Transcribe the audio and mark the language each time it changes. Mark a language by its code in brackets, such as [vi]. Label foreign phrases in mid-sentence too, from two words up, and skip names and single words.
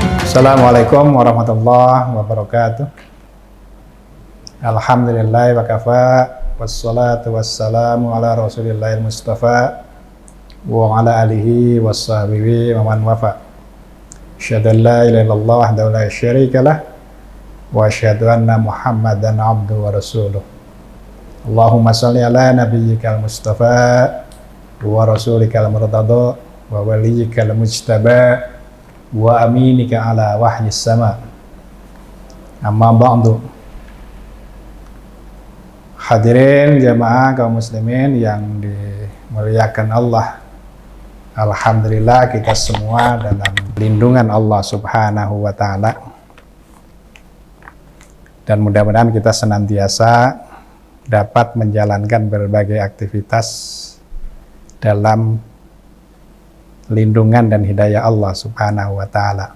[ar] السلام عليكم ورحمة الله وبركاته. الحمد لله وكفى، والصلاة والسلام على رسول الله المصطفى وعلى آله وصحبه ومن وفى. أشهد أن لا إله إلا الله وحده لا شريك له وأشهد أن محمدا عبده ورسوله. اللهم صل على نبيك المصطفى ورسولك المرتضى ووليك المجتبى وأمينك على وحي السماء. أما بعد. [id] Hadirin jamaah kaum muslimin yang dimuliakan Allah, alhamdulillah kita semua dalam lindungan [ar] الله سبحانه وتعالى, [id] dan mudah-mudahan kita senantiasa dapat menjalankan berbagai aktivitas dalam lindungan dan hidayah [ar] الله سبحانه وتعالى.